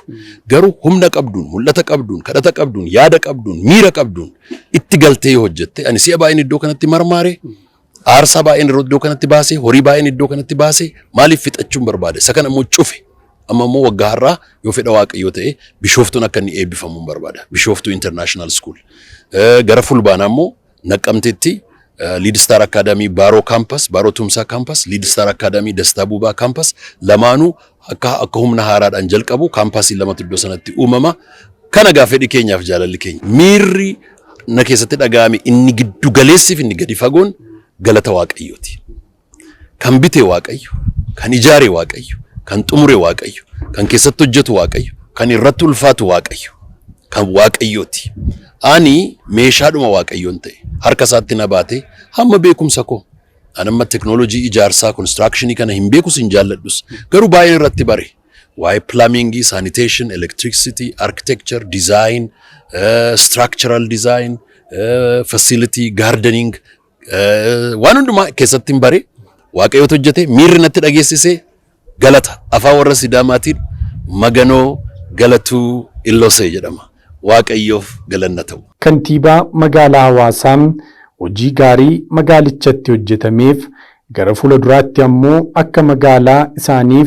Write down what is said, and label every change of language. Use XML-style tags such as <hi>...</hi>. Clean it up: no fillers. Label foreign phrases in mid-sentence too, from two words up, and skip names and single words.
<om>Garuu humna qabduun, mul'ata qabduun, kadhata qabduun, yaada qabduun, miira qabduun itti galtee yoo hojjette ani si'a baay'een iddoo kanatti marmaare aarsaa baay'een iddoo kanatti baase horii baay'een iddoo kanatti baase maaliif fixachuun barbaade isa kana immoo cufe amma immoo waggaa har'aa yoo fedha waaqayyoo ta'e Bishooftuun akka inni eebbifamuun barbaada. Bishooftuu International School gara fulbaanaa immoo Naqqamteetti Lead Star Academy Baro Campus, Baro Tumsa Campus, Lead Star Academy Dasta Buba Campus lamaanuu akka humna haaraadhaan jalqabu kaampaasii lamatu iddoo sanatti uumama. Kana gaafedhi keenyaaf jaalalli keenya miirri na keessatti dhaga'ame inni giddu galeessiif inni gadi fagoon galata waaqayyooti. Kan bite waaqayyo, kan ijaare waaqayyo, kan xumure waaqayyo, kan keessatti hojjetu waaqayyo, kan irratti ulfaatu waaqayyo, kan waaqayyooti. Ani meeshaadhuma waaqayyoon ta'e harka isaatti na baate hamma beekumsa koo anamma teknoolojii ijaarsaa construction kana hin beekus hin jaalladhus garuu baay'een irratti bare waa'ee</om> <en>plumbing, sanitation, electricity, architecture, design, structural design, facility, gardening</en> <om>waan hundumaa keessatti hin bare waaqayyoota hojjete miirri natti dhageessise galata afaan warra Sidaamaatiin</om> <sid>maganoo galatuu illosee</sid> <om>jedhama. waaqayyoof galanna ta'u. Kantiibaa magaalaa Hawaasaa hojii gaarii magaalichatti hojjetameef gara fuulduraatti ammoo akka magaalaa isaaniif</om>